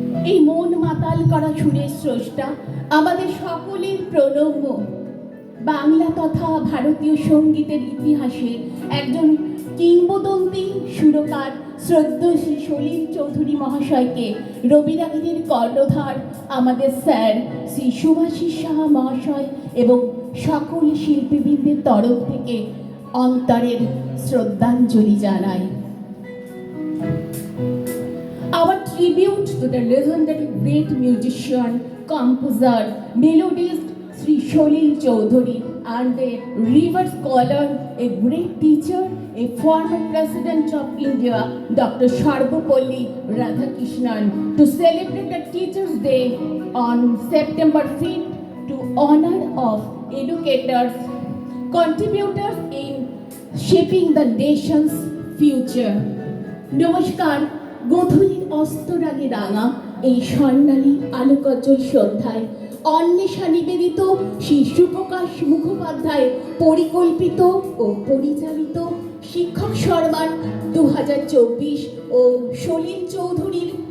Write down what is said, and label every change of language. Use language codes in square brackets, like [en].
[bn] এই মন মাতাল করা সুরের স্রষ্টা আমাদের সকলের প্রণম্য বাংলা তথা ভারতীয় সঙ্গীতের ইতিহাসে একজন কিংবদন্তি সুরকার শ্রদ্ধেয় শ্রী সলিল চৌধুরী মহাশয়কে রবিরাগিনীর কর্ণধার আমাদের স্যার শ্রী সুভাষিস সাহা মহাশয় এবং সকল শিল্পীবৃন্দের তরফ থেকে অন্তরের শ্রদ্ধাঞ্জলি জানাই। [en] Our tribute to the legendary great musician, composer, melodist Sri Solil Chowdhury and a river scholar, a great teacher, a former President of India, Dr. Sarvepalli Radhakrishnan, to celebrate the Teachers' Day on September 5th to honor of educators, contributors in shaping the nation's future. [bn] নমস্কার। গোধূলির অস্তরাগে রাঙা এই স্বর্ণালী আলোকজ্জ্বল সন্ধ্যায় অন্বেষা নিবেদিত শ্রী সুপ্রকাশ মুখোপাধ্যায় পরিকল্পিত ও পরিচালিত শিক্ষক সম্মান 2024 ও সলিল চৌধুরীর